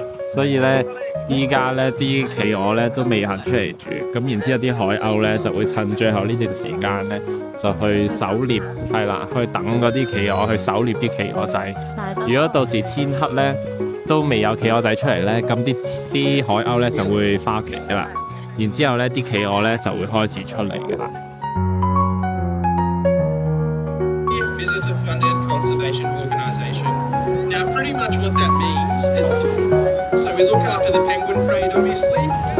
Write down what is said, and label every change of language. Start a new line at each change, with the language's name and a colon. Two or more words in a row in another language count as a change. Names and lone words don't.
Cantonese: 所以咧，依家咧啲企鵝咧都未肯出嚟住，咁然之後啲海鷗咧就會趁最後呢段時間咧就去狩獵，係啦，去等嗰啲企鵝去狩獵啲企鵝仔。如果到時天黑咧都未有企鵝仔出嚟咧，咁啲海鷗咧就會返屋企㗎啦。然之後咧啲企鵝咧就會開始出嚟㗎啦。
English: Now, pretty much what that means is, so we look after the penguin parade, obviously.